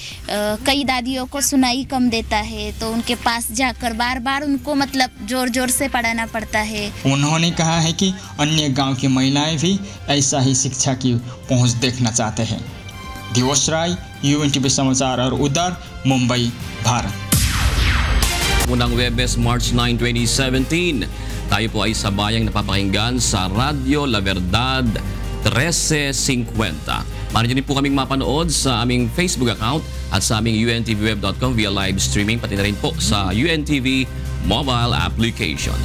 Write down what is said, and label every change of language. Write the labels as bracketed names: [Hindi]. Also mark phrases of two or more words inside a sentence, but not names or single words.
[Hindi] कई दादियों को सुनाई कम देता है तो उनके पास जाकर बार बार उनको मतलब जोर जोर से पढ़ाना पड़ता है। उन्होंने कहा है कि अन्य गांव की महिलाएं भी ऐसा ही शिक्षा की पहुंच देखना चाहते हैं। दिवस राय, UNTV समाचार और उदर, मुंबई, भारत। [Filipino] Unang Webes, March 9, 2017. Tayo po ay sabayang napapakinggan sa Radio La Verdad 1350. Maaari niyo po kaming mapanood sa aming [English] Facebook account [Filipino] at sa aming untvweb.com [English] via live streaming, [Filipino] pati na rin po sa [English] UNTV mobile application.